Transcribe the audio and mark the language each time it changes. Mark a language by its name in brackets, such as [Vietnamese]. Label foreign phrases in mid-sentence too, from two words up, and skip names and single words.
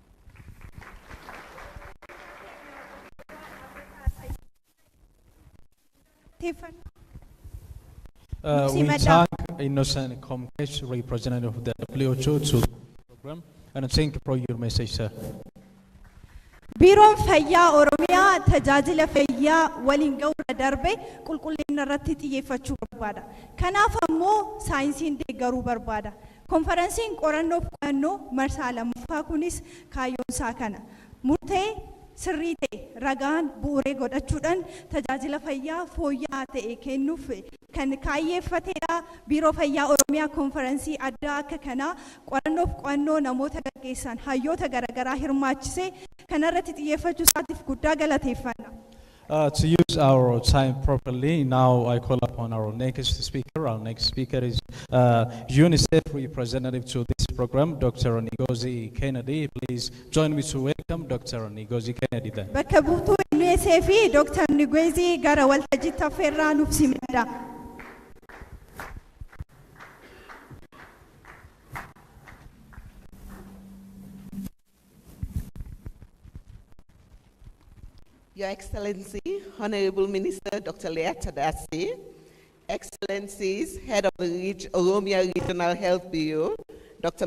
[English] We thank Innocent Comkesh, representative of the WHO, to the program, and thank you for your message, sir. [Oromo] Biiroon Fayyaa Oromiyaa tajaajila fayyaa waliin ga'uura darbe qulqullina irratti xiyyeeffachuu barbaada. Kanaaf ammoo saayinsiin deeggaruu barbaada. Konfiraansiin qorannoo Qo'annoo Marsaa 2ffaa kunis kaayyoon isaa kana. Murtee sirrii ta'e ragaan bu'uuree godhachuudhaan tajaajila fayyaa fooyya'aa ta'e kennuuf kan kaayyeeffatedha. Biiroo Fayyaa Oromiyaa konfiraansii addaa akka kanaa qorannoof qo'annoo namoota gaggeessan hayyoota garaagaraa hirmaachisee kanarratti xiyyeeffachuu isaatiif guddaa galateeffanna. [English] To use our time properly, now I call upon our next speaker. Our next speaker is UNICEF representative to this program, Dr. Ngozi Kennedy. Please join me to welcome Dr. Ngozi Kennedy. [Oromo] Bakka buutuu UNICEF Dr. Ngozi gara waltajjiitti affeerraa nuuf simedha. [English] Your Excellency, Honorable Minister Dr. Leah Tadasi, Excellencies, Head of the Oromia Regional Health Bureau, Dr.